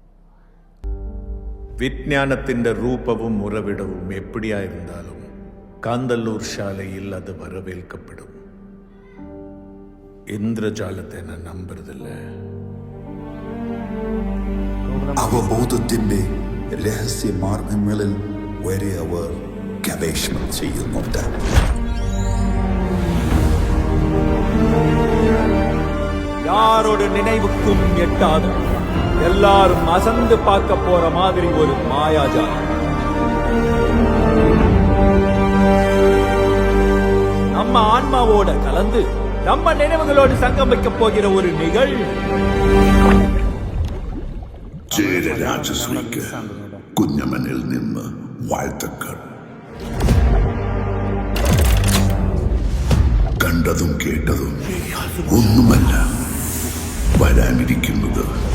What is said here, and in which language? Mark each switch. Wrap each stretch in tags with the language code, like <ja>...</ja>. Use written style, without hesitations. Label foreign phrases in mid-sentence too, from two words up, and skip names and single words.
<ml>വിജ്ഞാനത്തിൻ്റെ രൂപവും ഉറവിടവും എപ്പിടിയായിരുന്നാലും കാന്തല്ലൂർ ശാലയിൽ അത് വരവേൽക്കപ്പെടും. ഇന്ദ്രജാലത്തെ ഞാൻ നമ്പരുതില്ല. അവബോധത്തിന്റെ രഹസ്യ മാർഗങ്ങളിൽ വരെ അവർ ഗവേഷണം ചെയ്യുന്നുണ്ട്.</ml> <ta>யாரோட நினைவுக்கும் எட்டாத எல்லாரும் அசந்து பார்க்க போற மாதிரி ஒரு மாயாஜாலம். நம்ம ஆன்மாவோட கலந்து நம்ம நினைவுகளோடு சங்கமிக்க போகிற ஒரு நிகழ்வு.</ta> <ml>രാജശ്രീക്ക് കുഞ്ഞമ്മനിൽ നിന്ന് വാഴ്ത്തക്കൾ. കണ്ടതും കേട്ടതും ഒന്നുമല്ല വരാനിരിക്കുന്നത്.</ml>